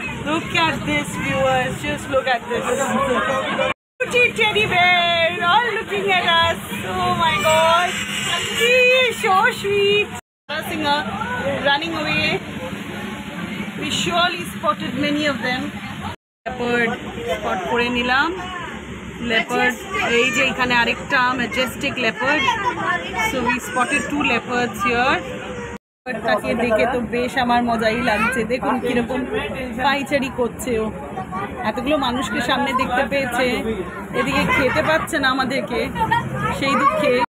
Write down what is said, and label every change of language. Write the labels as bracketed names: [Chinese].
[English] Look at this, viewers. Just look at this. Pretty teddy bear, all looking at us. Oh my God. He is so sweet. Singer running away. We surely spotted many of them. [Bangla] Leopard spot করে নিলাম। Leopard, এই যে এখানে আরেকটা [English] majestic leopard. So we spotted 2 leopards here. [Bangla] তাকে দেখে তো বেশ আমার মজাই লাগছে। দেখুন কিরকম পাইচারি করছে ও, এতগুলো মানুষকে সামনে দেখতে পেয়েছে, এদিকে খেতে পাচ্ছে না আমাদেরকে, সেই দুঃখে।